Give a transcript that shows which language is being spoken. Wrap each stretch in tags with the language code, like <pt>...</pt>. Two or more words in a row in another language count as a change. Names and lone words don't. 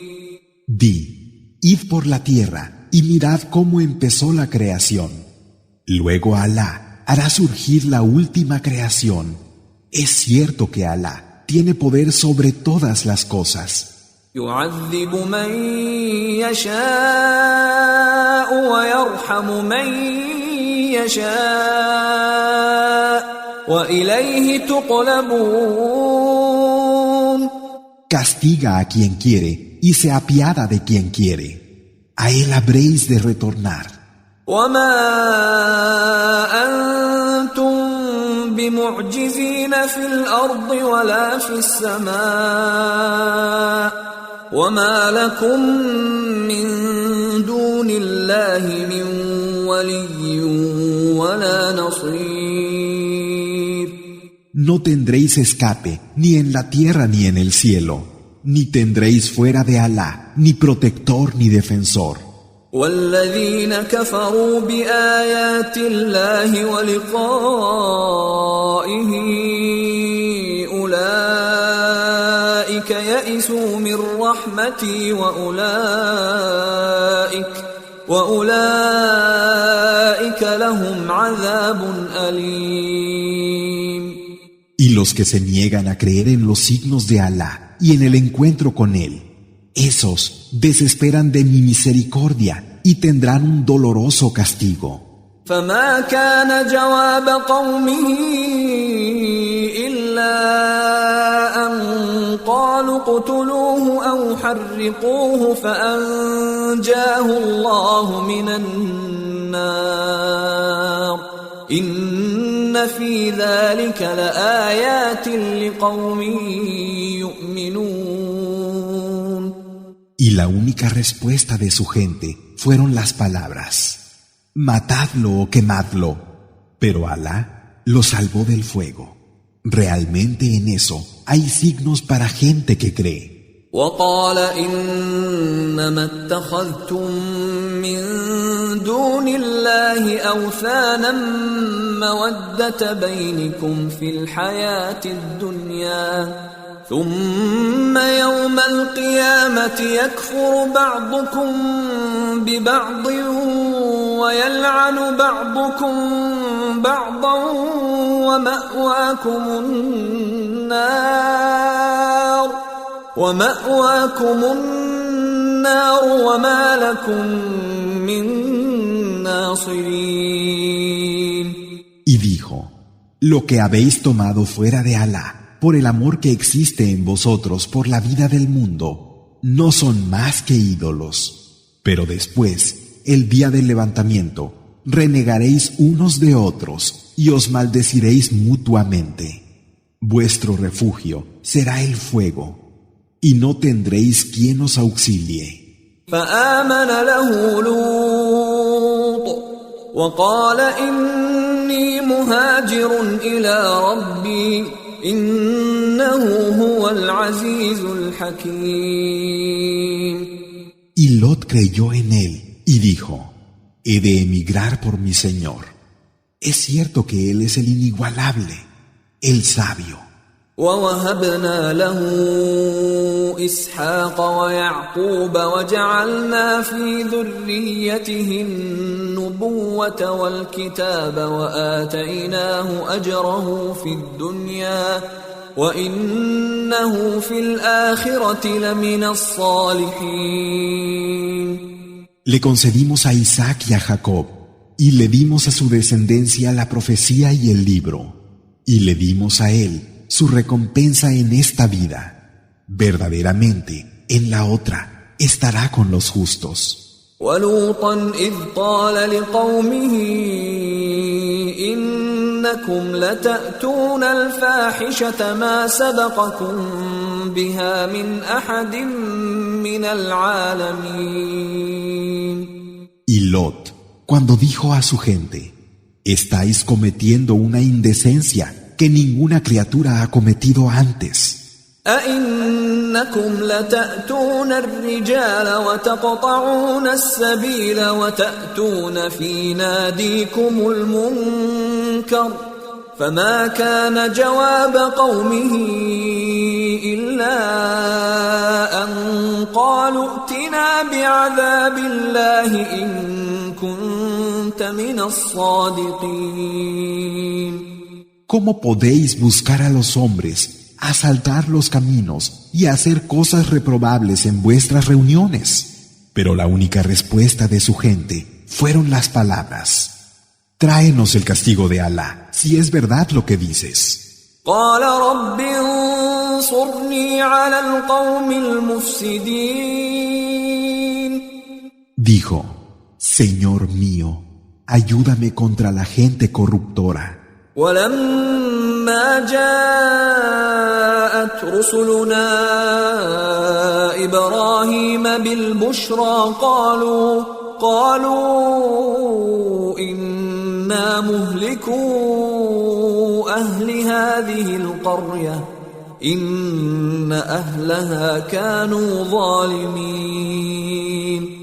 <es>Di, id por la tierra y mirad cómo empezó la creación. Luego Alá hará surgir la última creación. Es cierto que Alá tiene poder sobre todas las cosas.</es> <ar>يعذب من يشاء ويرحم من يشاء وإليه تقلبون.</ar> <es>Castiga a quien quiere y se apiada de quien quiere. A él habréis de retornar.</es> <ar>وما أنتم بمعجزين في الأرض ولا في السماء وما لكم من دون الله من ولي ولا نصير.</ar> <es>No tendréis escape ni en la tierra ni en el cielo, ni tendréis fuera de Alá ni protector ni defensor.</es> <ar>والذين كفروا بآيات الله ولقائه أولئك يئسوا من رحمتي وأولئك لهم عذاب أليم.</ar> <es>Y los que se niegan a creer en los signos de Alá y en el encuentro con Él, esos desesperan de mi misericordia y tendrán un doloroso castigo.</es> <ar>فما كان جواب قومه إلا أن قالوا اقتلوه أو حرقوه فأنجاه الله من النار إن في ذلك لآيات لقوم يؤمنون.</ar> <es>Y la única respuesta de su gente fueron las palabras: matadlo o quemadlo. Pero Alá lo salvó del fuego. Realmente en eso hay signos para gente que cree.</es> <ar>وقال إنما اتخذتم من دون الله أوثانا مودة بينكم في الحياة الدنيا ثم يوم القيامة يكفر بعضكم ببعض ويلعن بعضكم بعضا ومأواكم النار وما لكم من ناصرين.</ar> <es>Y dijo: lo que habéis tomado fuera de Alá, por el amor que existe en vosotros por la vida del mundo, no son más que ídolos. Pero después, el día del levantamiento, renegaréis unos de otros y os maldeciréis mutuamente. Vuestro refugio será el fuego, y no tendréis quien os auxilie.</es> <ar>فآمن له لوط وقال إني مهاجر إلى ربي إنه هو العزيز الحكيم.</ar> <es>Y Lot creyó en él y dijo: he de emigrar por mi Señor. Es cierto que Él es el inigualable, el sabio.</es> <ar>ووهبنا له إسحاق ويعقوب وجعلنا في ذريته النبوة والكتاب وآتيناه أجره في الدنيا وإنه في الآخرة لمن الصالحين.</ar> <es>Le concedimos a Isaac y a Jacob, y le dimos a su descendencia la profecía y el libro, y le dimos a él su recompensa en esta vida. Verdaderamente, en la otra, estará con los justos.</es> <ar>وَلُوطًا إِذْ قَالَ لِقَوْمِهِ إِنَّكُمْ لَتَأْتُونَ الْفَاحِشَةَ مَا سَبَقَكُمْ بِهَا مِنْ أَحَدٍ مِنَ الْعَالَمِينَ.</ar> <es>Y Lot, cuando dijo a su gente: estáis cometiendo una indecencia que ninguna criatura ha cometido antes.</es> <ar>أَإِنَّكُمْ لَتَأْتُونَ الرِّجَالَ وَتَقْطَعُونَ السَّبِيلَ وَتَأْتُونَ فِي نَادِيكُمُ الْمُنكَرَ فَمَا كَانَ جَوَابَ قَوْمِهِ إِلَّا أَن قَالُوا ائْتِنَا بِعَذَابِ اللَّهِ إِن كُنتَ مِنَ الصَّادِقِينَ.</ar> <es>¿Cómo podéis buscar a los hombres asaltar los caminos y hacer cosas reprobables en vuestras reuniones. Pero la única respuesta de su gente fueron las palabras: tráenos el castigo de Alá, si es verdad lo que dices.</es> <ar>قال رب انصرني على القوم المفسدين.</ar> <es>Dijo: Señor mío, ayúdame contra la gente corruptora.</es> <ar>ولما جاءت رسلنا إبراهيم بالبشرى قالوا إنا مهلكو أهل هذه القرية إن أهلها كانوا ظالمين.</ar>